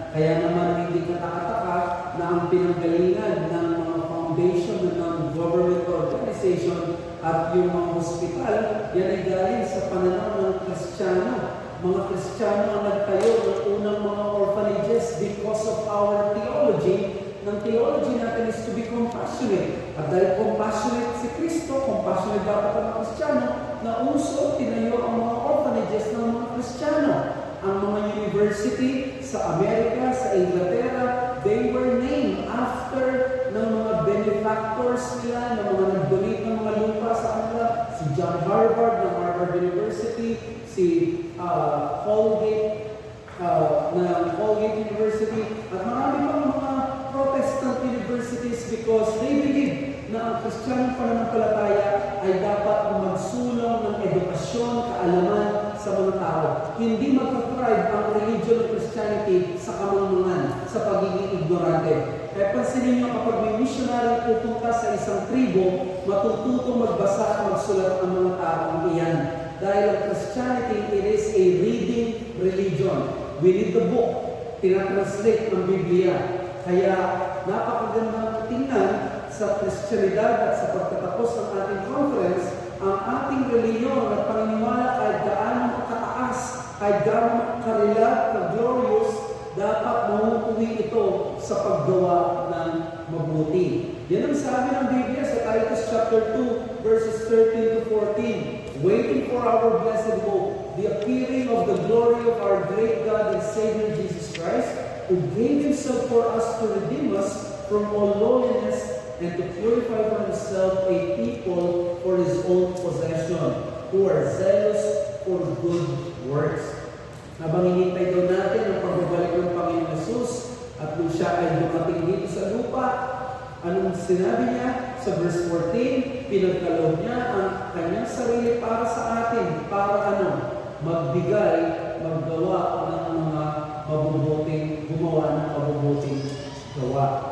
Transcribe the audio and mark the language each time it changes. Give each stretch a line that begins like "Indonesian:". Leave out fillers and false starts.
Filipino: Kaya naman hindi katakataka na ang pinanggalingan ng mga foundation ng non-government organization at yung mga hospital, yan ay galing sa pananaw ng Kristiyano. Mga Kristiyano ang nagtayo ng unang mga orphanages
English: because of our theology. Ng theology natin is to be compassionate.
Filipino: At dahil compassionate si Kristo, compassionate dapat ang mga Kristiyano, na uso, tinayo ang mga orphanages ng mga Kristiyano. Ang mga university sa Amerika, sa Inglaterra,
English: they were named after
Filipino: ng mga benefactors nila, ng mga nag-donate ng mga lupa sa kanila. Si John Harvard ng Harvard University, si Colgate ng Colgate University, at marami pang mga Protestant universities
English: because they believe
Filipino: na ang Kristiyanong pananampalataya ay dapat magsulong ng edukasyon, kaalaman sa mga tao. Hindi mag-thrive ang
English: religion of Christianity
Filipino: sa kamangmangan, sa pagiging ignorante. Kaya pansinin nyo kapag may missionary pupunta sa isang tribo, matututong magbasa at magsulat ang mga taong iyan. Dahil ang
English: Christianity, it is a reading religion. We read the book,
Filipino: tinatranslate ng Biblia. Kaya napakagandang tingnan sa Christianidad at sa pagtatapos ng ating conference, ang ating reliyon at paniniwala ay gaano kataas, ay gaano karilat, ka-glorious, dapat mahutuwi ito sa paggawa ng mabuti. Yan ang sabi ng Biblia sa Titus chapter 2, verses 13 to 14.
English: Waiting for our blessed hope, the appearing of the glory of our great God and Savior Jesus Christ, who gave Himself for us to redeem us from all lowliness and to purify for Himself a people for His own possession, who are zealous for good works.
Filipino: Habang hinintay daw natin ang pagbabalik ng Panginoon Jesus at nung siya ay dumating dito sa lupa, anong sinabi niya? Sa verse 14, pinagkaloob niya ang kanyang sarili para sa atin. Para ano? Magbigay, maggawa ng mga mabubuting, gumawa ng mabubuting gawa.